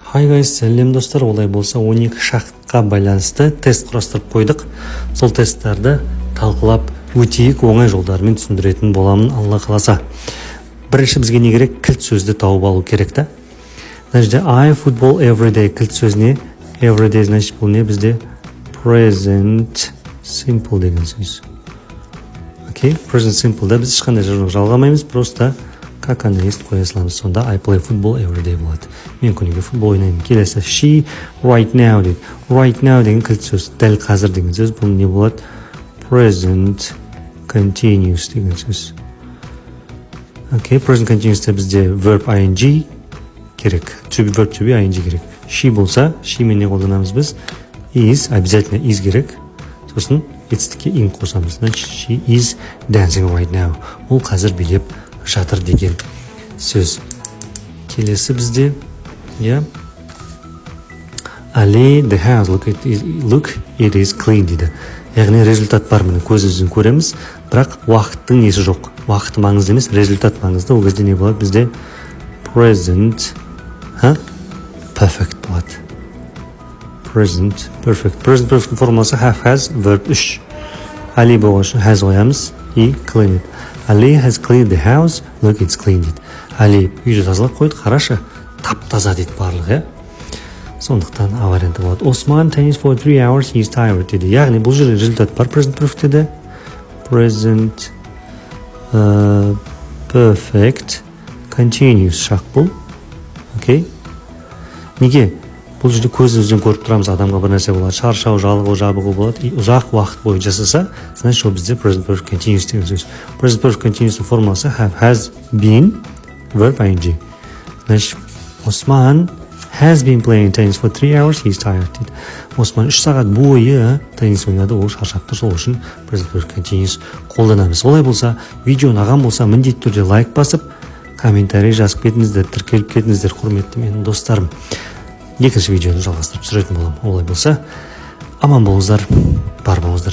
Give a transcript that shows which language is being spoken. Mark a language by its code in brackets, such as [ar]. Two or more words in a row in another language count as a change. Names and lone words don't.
[en] Hi guys, [kk] сәлем достар. Олай болса 12 шақтқа байланысты тест құрастырып қойдық. Сол тесттерді талқылап өтейік, оңай жолдарымен түсіндіретін боламын, Алла қаласа. Бірінші бізге не керек? Кілт сөзді тауып алу керек та. Значит, [en] I football every day [kk] кілт сөзіне [en] every day, [kk] значит, бұл не бізде [en] present simple [kk] деген сөз. Окей, [en] present simple [kk] да біз ешқандай жалғамаймыз, [ru] просто как она есть [kk] қоя саламыз. [en] Сонда I play football every day болады. [kk] Мен күніге футбол ойнаймын. Келесі [en] she right now [kk] дейді. [en] Right now [kk] деген кілт сөз, дәл қазір деген сөз. Бұл не болады? [en] Present continuous [kk] деген сөз. Окей, [en] present continuous [kk] бізде [en] verb ing [kk] керек. [en] Verb to be ing [kk] керек. She болса, she мен не қолданамыз біз? Is, обязательно is керек. Сосын it's-тіке in қосамыз. Значит, [en] she is dancing right now. [kk] Ол қазір билеп жатыр деген сөз. Келесі бізде [en] Ali, the house, look, it is clean [kk] дейді. Яғни результат бар, міне көзімізбен көреміз, бірақ уақыттың несі жоқ. Уақыт маңызды емес, результат маңызды. Ол кезде не болады бізде? [en] Present perfect болады. Present perfect. Present perfect формуласы have, has, verb 3. [kk] Ali болған үшін has қоямыз и [en] clean it. Ali has cleaned the house, look, it's clean дейді. [kk] Ali үйді тазалап қойды, қарашы, тап-таза дейді барлығы, Сондықтан А варианты болады. [en] Osman tennis for 3 hours, he is tired [kk] дейді. Яғни бұл жерде результат бар [en] present perfect деді. Present perfect continuous [kk] шақ бұл. Окей. Неге? Бұл жерде көзімізден көріп тұрамыз, адамға бір нәрсе болады, шаршау, жалығу, жабығу болады, и ұзақ уақыт бойы жасаса, значит, ол бізде [en] present perfect continuous [kk] деген сөз. [en] Present perfect continuous формуласы have, has been, verb ing. Значит, Osman has been playing tennis for 3 hours, he is tired дейді. [kk] Осман 3 сағат бойы теннис ойнады, ол шаршап тұр, сол үшін [en] present perfect continuous [kk] қолданамыз. Олай болса, видео ұнаған болса, міндетті түрде лайк басып, комментарий жазып кетіңіздер, тіркеліп кетіңіздер, құрметті менің достарым. Екінші видеоны жалғастырып түсіретін боламын. Олай болса, аман болыңыздар, бар болыңыздар.